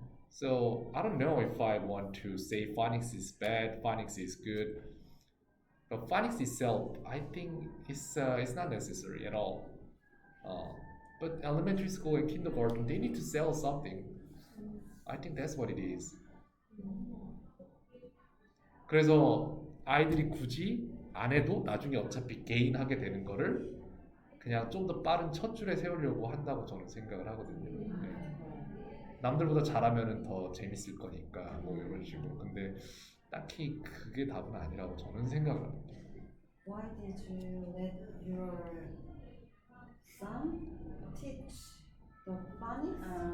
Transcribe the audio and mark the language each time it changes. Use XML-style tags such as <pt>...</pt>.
<en>So I don't know if I want to say phonics is bad, phonics is good. But phonics itself, I think, it's not necessary at all. But elementary school and kindergarten, they need to sell something. I think that's what it is.</en> <ko>그래서 아이들이 굳이 안 해도 나중에 어차피 개인 하게 되는 거를 그냥 좀 더 빠른 첫 줄에 세우려고 한다고 저는 생각을 하거든요. 네. 남들보다 잘하면은 더 재밌을 거니까 뭐 이런 식으로. 근데 딱히 그게 답은 아니라고 저는 생각을 합니다.</ko> <en>Why did you let your son teach the phonics?</en>